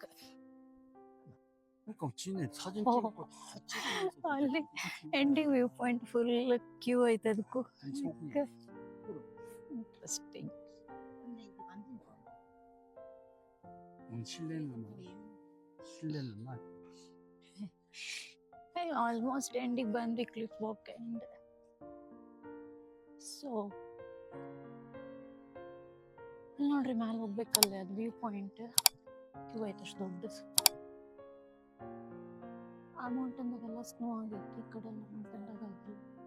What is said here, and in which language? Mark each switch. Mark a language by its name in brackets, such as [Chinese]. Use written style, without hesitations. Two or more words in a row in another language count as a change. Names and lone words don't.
[Korean] 그러니까 지네 사진 어. 찍고 다 찍으면서 [Kannada] ಅಲ್ಲಿ [English] ending view point full queue [Kannada] ಐತೆ ಅದಕ್ಕೂ. ಇಂಟ್ರೆಸ್ಟಿಂಗ್. [Korean] 실내는 말 [Kannada] ಆಲ್ಮೋಸ್ಟ್ ಎಂಡಿಗೆ ಬಂದ್ವಿ [English] cliff walk end. [Kannada] ಸೊ ನೋಡ್ರಿ ಮ್ಯಾಲ ಹೋಗ್ಬೇಕಲ್ಲ ಅದು [English] view point queue [Kannada] ಐತೆ ಅಷ್ಟು ದೊಡ್ಡದು. ಆ ಮೌಂಟನ್ದಾಗೆಲ್ಲ ಸ್ನೋ ಆಗೈತಿ, ಈ ಕಡೆ ಎಲ್ಲ ಮೌಂಟನ್ದಾಗ ಆಗಿಲ್ಲ.